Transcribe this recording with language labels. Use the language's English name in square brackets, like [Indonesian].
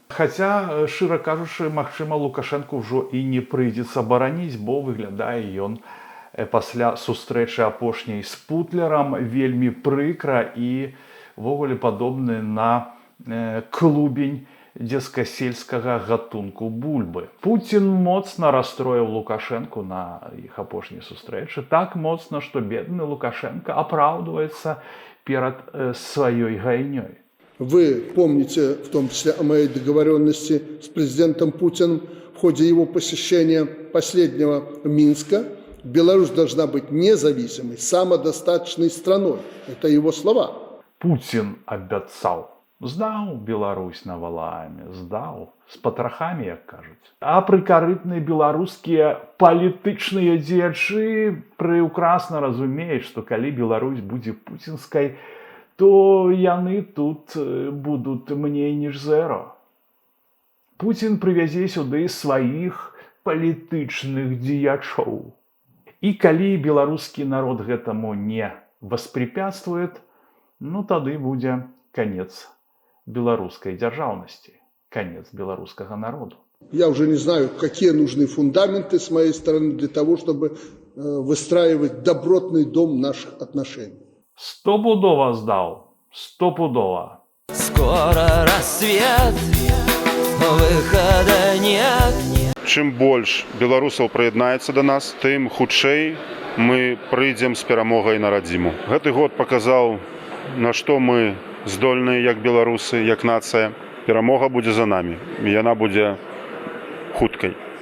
[Belarusian] Хаця, шчыра кажучы, магчыма, Лукашэнку ўжо і не прыйдзецца бараніць, бо выглядае ён пасля сустрэчы апошняй з Путлерам вельмі прыкра і ввогуле падобны на клубень дзескасельскага гатунку бульбы. Пуцін моцна расстроіў Лукашэнку на іх апошняй сустрэчы, так моцна, што бедны Лукашенко апраўдваецца перад сваёй гайнёй. [Russian] Вы помните, в том числе, о моей договоренности с президентом Путиным в ходе его посещения последнего Минска. Беларусь должна быть независимой, самодостаточной страной. Это его слова. [Belarusian] Путін абяцаў Здаў Беларусь на валами, здаў, з патрахамі, як кажуць. А прыкарытныя беларускія палітычныя дзеячы прыўкрасна разумеюць, што калі Беларусь будзе пуцінскай, то яны тут будуць меней ніж зеро. Пуцін прывязе сюды сваіх палітычных дзеячоў. І калі беларускі народ гэтаму не воспрепятствует, ну тады будзе канец беларускай дзяржаўнасці, [Russian] конец белорусского народу. Я уже не знаю, какие нужны фундаменты с моей стороны для того, чтобы выстраивать добротный дом наших отношений. Стопудово сдал, стопудово. Скоро рассвет, выхода нет. [Belarusian] Чым больш беларусаў прыяднаецца да нас, тым хутчэй мы прыйдзем з перамогай на радзіму. Гэты год паказаў, на што мы здольныя як беларусы, як нацыя. Перамога будзе за намі, і яна будзе хуткай.